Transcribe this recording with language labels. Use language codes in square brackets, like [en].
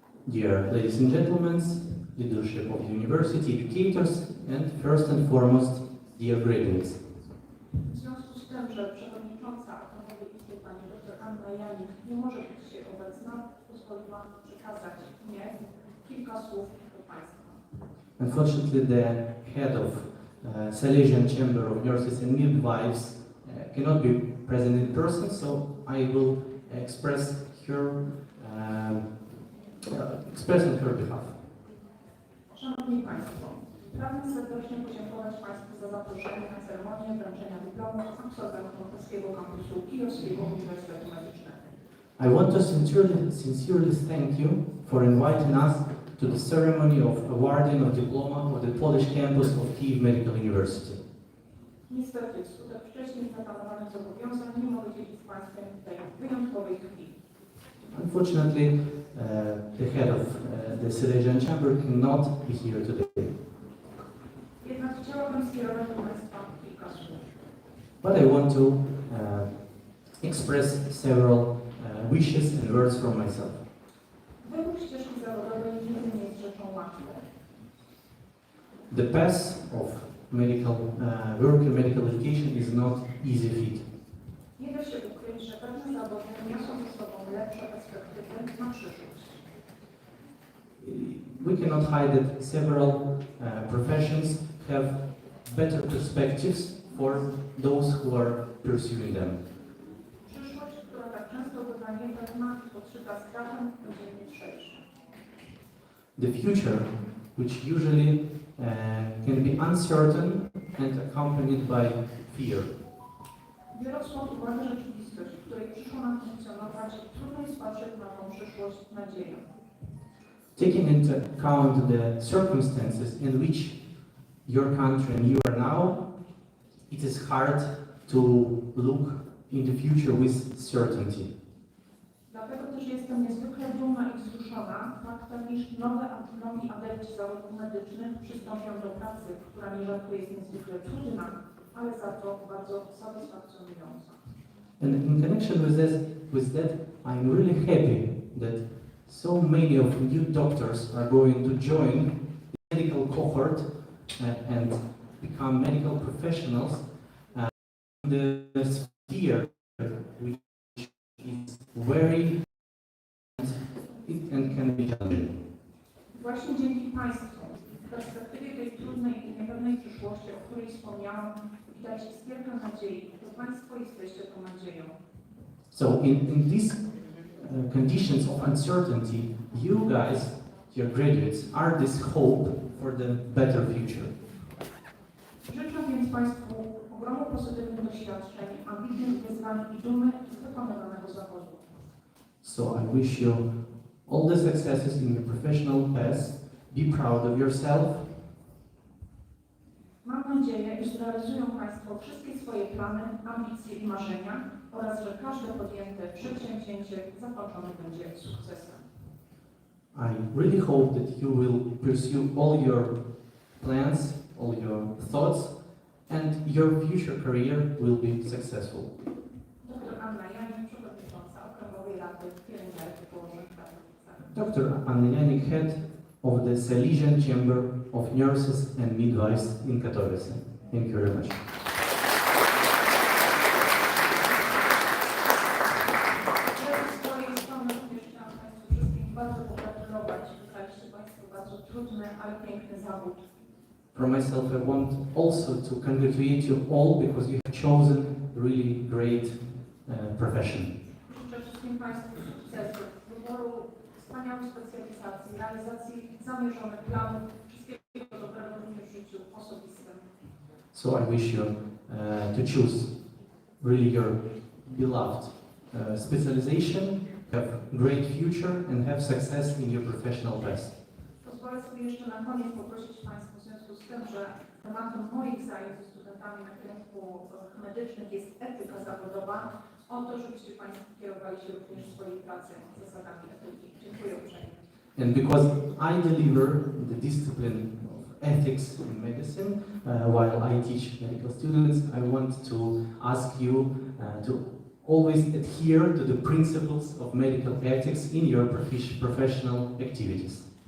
[en] Dear ladies and gentlemen, leadership of the university, educators, and first and foremost, dear graduates. [pl] W związku z tym, że przewodnicząca Okręgowej Izby pani dr Anna Janik nie może być dzisiaj obecna, pozwoliłam przekazać mnie kilka słów do Państwa. [en] Unfortunately, the head of Silesian Chamber of Nurses and Midwives cannot be present in person, so I will express on her behalf. [pl] Szanowni Państwo, pragnę serdecznie podziękować Państwu za zaproszenie na ceremonię wręczenia dyplomów absolwentom Polskiego Kampusu Kijowskiego Uniwersytetu Medycznego. [en] I want to sincerely thank you for inviting us to the ceremony of awarding of diploma of the Polish campus of Kyiv Medical University. [pl] Niestety, wskutek wcześniej zaplanowanych zobowiązań nie mogę dzielić z Państwem tej wyjątkowej chwili. [en] Unfortunately, the head of the Silesian Chamber cannot be here today. [pl] Jednak chciałabym skierować do Państwa kilka słów. [en] But I want to express several wishes and words from myself. [pl] Wybór ścieżki zawodowej nigdy nie jest rzeczą łatwą. [en] The path of medical work and medical education is not easy feat. [pl] Nie da się ukryć, że pewne zawody niosą ze sobą lepsze perspektywy na przyszłość. [en] We cannot hide that several professions have better perspectives for those who are pursuing them. [pl] Przyszłość, która tak często bywa niepewna i podszyta strachem, będzie jutrzejsza. [en] The future, which usually can be uncertain and accompanied by fear. [pl] Biorąc pod uwagę rzeczywistość, w której przyszło nam funkcjonować, trudno jest patrzeć na tą przyszłość nadzieją. [en] Taking into account the circumstances in which your country and you are now, it is hard to look in the future with certainty. [pl] Dlatego też jestem niezwykle dumna i wzruszona faktem, iż nowi adepci zawodów medycznych przystąpią do pracy, która nierzadko jest niezwykle trudna, ale za to bardzo satysfakcjonująca. [en] And in connection with that, I'm really happy that so many of new doctors are going to join the medical cohort and become medical professionals in the sphere which is very and can be challenging. [pl] Właśnie dzięki Państwu w perspektywie tej trudnej i niepewnej przyszłości, o której wspomniałam, widać iskierkę nadziei, że Państwo jesteście tą nadzieją. [en] So in these conditions of uncertainty, you guys, your graduates, are this hope for the better future. [pl] Życzę więc Państwu ogromu pozytywnych doświadczeń, ambitnych wyzwań i dumy z wykonywanego zawodu. [en] So I wish you all the successes in your professional path. Be proud of yourself. [pl] Mam nadzieję, że zrealizują Państwo wszystkie swoje plany, ambicje i marzenia oraz że każde podjęte przedsięwzięcie zakończone będzie sukcesem. [en] I really hope that you will pursue all your plans, all your thoughts, and your future career will be successful. [pl] powiatu pielęgniarki położnych w Katowicach. [en] Dr. Ala-Igbo, head of the Salesian Chamber of Nurses and Midwives in Katowice. Thank you very much. [pl] Ja ze swojej strony również chciałam Państwu wszystkim bardzo pogratulować. Wybraliście Państwo bardzo trudny, ale piękny zawód. [en] For myself, I want also to congratulate you all because you have chosen really great profession. [pl] Życzę wszystkim Państwu sukcesu, wyboru wspaniałych specjalizacji, realizacji zamierzonych planów, wszystkiego dobrego również w życiu osobistym. [en] So I wish you to choose really your beloved specialization, have great future and have success in your professional best. [pl] Pozwolę sobie jeszcze na koniec poprosić Państwa w związku z tym, że tematem moich zajęć ze studentami na kierunku medycznych jest etyka zawodowa, o to, żebyście Państwo kierowali się również w swojej pracy zasadami etyki. Dziękuję uprzejmie. [en] And because I deliver the discipline of ethics in medicine while I teach medical students, I want to ask you to always adhere to the principles of medical ethics in your professional activities.